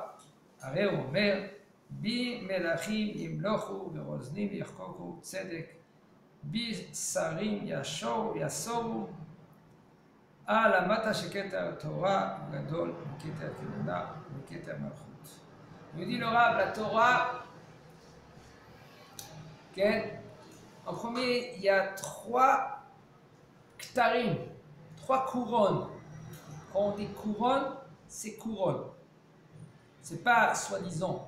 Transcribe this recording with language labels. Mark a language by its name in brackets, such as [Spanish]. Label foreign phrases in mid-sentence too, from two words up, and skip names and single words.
[Hebrew] הרי הוא אומר, בי מלכים ימלוכו ורוזנים יחקוקו צדק, בי שרים יסורו, למטה שכתר תורה גדול מכתר כהונה וכתר מלכות. [French] Il dit le Rav, la Torah, en premier, il y a 3 ktarim, 3 couronnes. Quand on dit couronne, c'est couronne. C'est pas soi-disant.